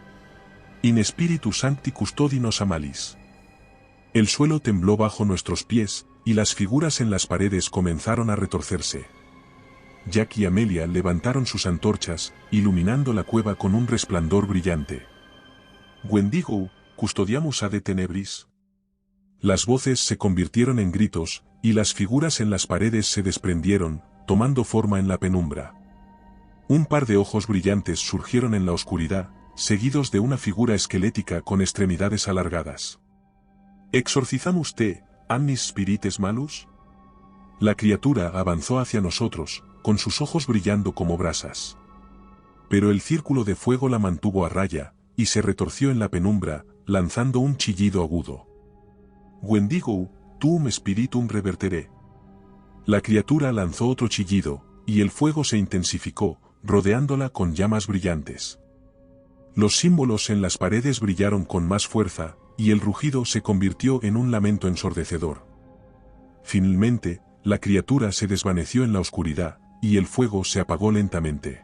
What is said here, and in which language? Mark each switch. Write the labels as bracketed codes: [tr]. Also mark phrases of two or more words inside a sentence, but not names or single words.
[la] In Spiritu Sancti Custodi nos amalis. [es] El suelo tembló bajo nuestros pies, y las figuras en las paredes comenzaron a retorcerse. Jack y Amelia levantaron sus antorchas, iluminando la cueva con un resplandor brillante. [la] Wendigo, custodiamus ad tenebris. [es] Las voces se convirtieron en gritos, y las figuras en las paredes se desprendieron, tomando forma en la penumbra. Un par de ojos brillantes surgieron en la oscuridad, seguidos de una figura esquelética con extremidades alargadas. [la] ¿Exorcizamus te, annis spirites malus? [es] La criatura avanzó hacia nosotros, con sus ojos brillando como brasas. Pero el círculo de fuego la mantuvo a raya, y se retorció en la penumbra, lanzando un chillido agudo. [la] Wendigo, tuum spiritum revertere. [es] La criatura lanzó otro chillido, y el fuego se intensificó, rodeándola con llamas brillantes. Los símbolos en las paredes brillaron con más fuerza, y el rugido se convirtió en un lamento ensordecedor. Finalmente, la criatura se desvaneció en la oscuridad, y el fuego se apagó lentamente.